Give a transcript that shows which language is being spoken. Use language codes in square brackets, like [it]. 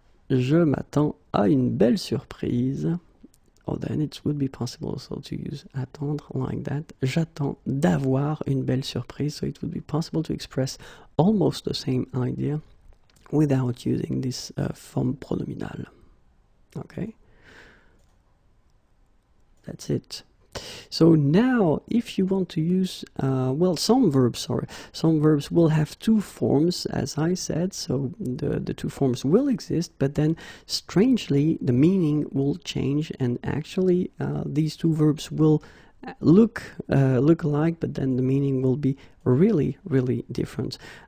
[fr] Je m'attends à une belle surprise. [en] Or then it would be possible also to use attendre like that. [fr] J'attends d'avoir une belle surprise. [en] So it would be possible to express almost the same idea without using this forme pronominal. Okay? That's it. So now, if you want to use, some verbs will have two forms, as I said, so the two forms will exist, but then strangely the meaning will change, and actually these two verbs will look alike, but then the meaning will be really, really different.